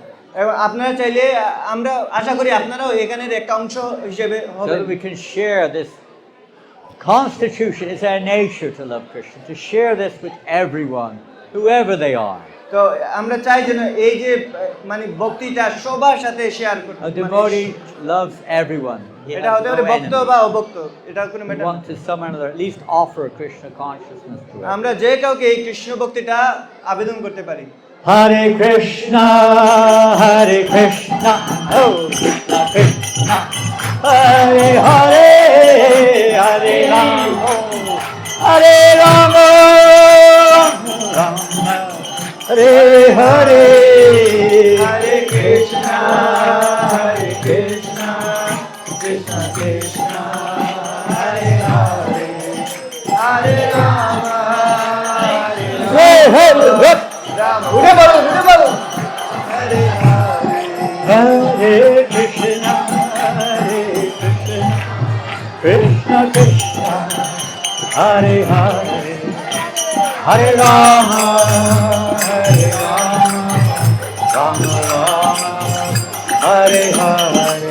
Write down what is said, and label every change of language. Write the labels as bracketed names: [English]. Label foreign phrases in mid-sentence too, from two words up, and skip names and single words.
[Bangla] এবং আপনারা চাইলে আমরা আশা করি আপনারাও এখানের একটা অংশ হিসেবে [English] So [Bangla] হবেন। [English] that we can share this constitution. It's our nature to love Christians, to share this with everyone, whoever they are. [Bangla] তো আমরা চাই যেন এই যে মানে ভক্তিটা সবার সাথে শেয়ার করতে, [English] A devotee loves everyone. He [Bangla] এটা [English] has [Bangla] হতে [English] no [Bangla] পারে ভক্ত [English] enemy. [Bangla] বা অভক্ত, এটা কোনো [English] We [Bangla] ম্যাটার [English] want to somehow or another at least offer Krishna consciousness to it. [Bangla] আমরা যে কাউকে এই কৃষ্ণ ভক্তিটা আবেদন করতে পারি। [Sanskrit] Hare Krishna, Hare Krishna, oh Krishna Krishna, Hare Hare, Hare Rama, Hare Rama, Rama, Hare Hare, Hare Krishna, Hare Krishna, Krishna Krishna, Hare Hare, Hare Rama, Hare Hare Hare. Rama, [Bangla] উঠে বলো, উঠে বলো। [Sanskrit] Hare Hare, Hare Krishna, Hare Krishna, Krishna Krishna, Hare Hare, Hare Rama, Hare Rama, Rama Rama, Hare Hare,